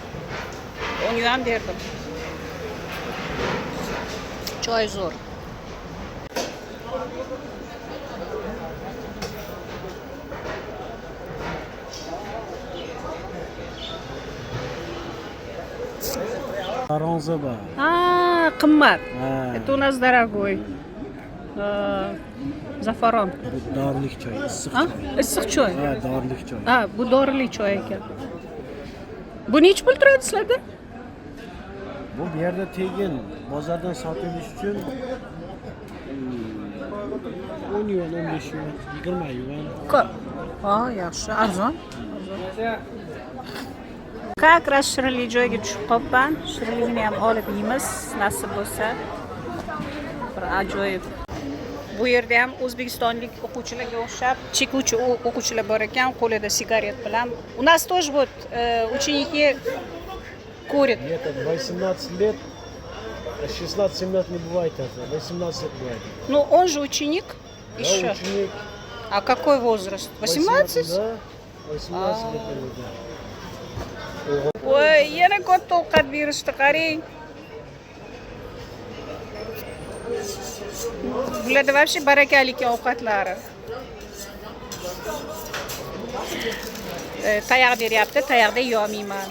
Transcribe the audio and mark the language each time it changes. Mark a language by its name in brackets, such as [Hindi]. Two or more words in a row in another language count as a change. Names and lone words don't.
[Uzbek] 10 yuan berdim. Choy zo'r. Aronza bor. Ha, qimmat. Ha. [Russian] Это у нас дорогой. [Uzbek] Zafaron. Bu dorilik choy, issiq Ha? choy. Issiq choy. Ha, dorilik choy. Ha, bu dorili choy ekan. Bu necha pul turadi sizlarda? Bu yerda tegin bozordan sotilish uchun 10 yuan, 15 yuan, 20 yuan. Ko'p. Ha, yaxshi, arzon. [Russian] Как раз [Uzbek] shirinli joyga tushib qolibman. Shirinligini ham olib yeymiz, nasib bo'lsa. Bir ajoyib. Bu yerda ham o'zbekistonlik o'quvchilarga o'xshab chekuvchi o'quvchilar bor ekan, qo'lida sigaret bilan. [Russian] У нас тоже вот ученики курят. Нет, 18 лет, 16-17 не бывает это, 18 лет бывает. Ну, он же ученик Да, еще. ученик. А какой возраст? 18? Да, 18 лет. Да. [Uzbek] Voy, yana katta ovqat berishdi, qarang. Bularda вообще barakali ekan ovqatlari. Tayoq beryapti, tayoqda yeyolmayman.